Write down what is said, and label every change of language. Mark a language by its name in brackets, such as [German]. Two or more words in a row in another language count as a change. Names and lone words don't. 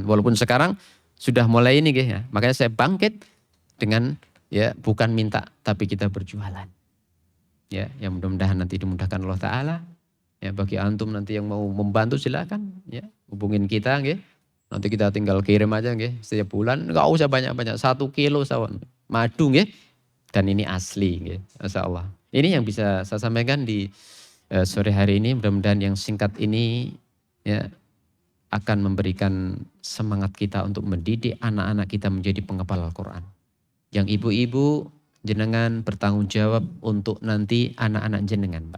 [Indonesian] Walaupun sekarang sudah mulai ini ya. Makanya saya bangkit dengan ya bukan minta tapi kita berjualan. Ya, yang mudah-mudahan nanti dimudahkan Allah Ta'ala. Ya bagi antum nanti yang mau membantu silakan ya hubungin kita nggih. Nanti kita tinggal kirim aja nggih setiap bulan enggak usah banyak-banyak 1 kilo sawon madu nggih. Dan ini asli nggih. Masyaallah. Ini yang bisa saya sampaikan di sore hari ini, mudah-mudahan yang singkat ini ya akan memberikan semangat kita untuk mendidik anak-anak kita menjadi penghafal Al-Qur'an. Yang ibu-ibu jenengan bertanggung jawab untuk nanti anak-anak jenengan, Pak.